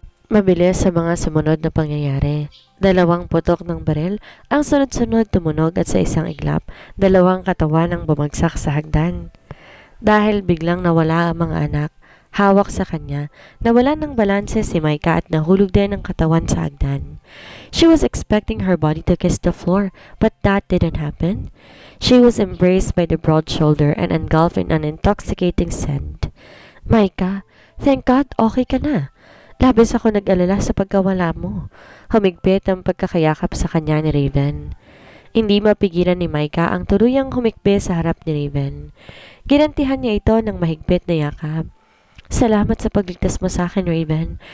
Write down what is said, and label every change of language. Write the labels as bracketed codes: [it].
[tl] Mabilis sa mga sumunod na pangyayari. Dalawang putok ng baril ang sunod-sunod tumunog at sa isang iglap, dalawang katawan ang bumagsak sa hagdan. Dahil biglang nawala ang mga anak, hawak sa kanya, nawala ng balanse si Micah at nahulog din ang katawan sa hagdan. [en] She was expecting her body to kiss the floor, but that didn't happen. She was embraced by the broad shoulder and engulfed in an intoxicating scent. [tl] Micah, [en] thank God [tl] okay ka na. Labis ako nag-alala sa pagkawala mo. Humigpit ang pagkakayakap sa kanya ni Raven. Hindi mapigilan ni Micah ang tuluyang humikbi sa harap ni Raven. Ginantihan niya ito ng mahigpit na yakap. Salamat sa pagligtas mo sa akin, Raven.